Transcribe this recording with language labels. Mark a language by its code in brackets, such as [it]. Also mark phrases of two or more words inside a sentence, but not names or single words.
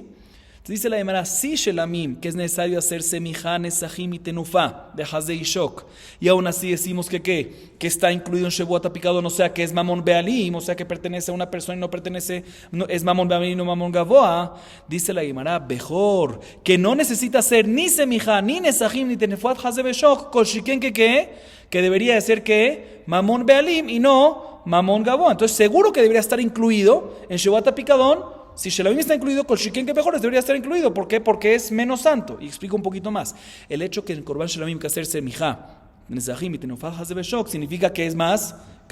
[es] Dice la Gemara, si shelamim, que es necesario hacer semijá, nesajim y tenufá, de hazé y shok, y aún así decimos que está incluido en [he] שבועת פיקדון, [es] o sea que es [he] ממון בעלים, [es] o sea que pertenece a una persona y no pertenece, no, es [he] ממון בעלים [es] y no [he] ממון גבוה. [es] Dice la Gemara, mejor, que no necesita hacer ni semijá, ni nesajim, ni tenufá, hazé y shok, [he] כל שכן [es] que debería de ser que [he] ממון בעלים [es] y no [he] ממון גבוה. [es] Entonces seguro que debería estar incluido en [he] שבועת פיקדון. [es] Si shelamim está incluido, con shiken que mejores debería estar incluido. ¿Por qué? Porque es menos santo. Y explico un poquito más. El hecho que en [he] קרבן שלמים [es] hay que hacer semijá, nesajim y [he] תנופת חזה בשוק [es] significa que es más kadosh.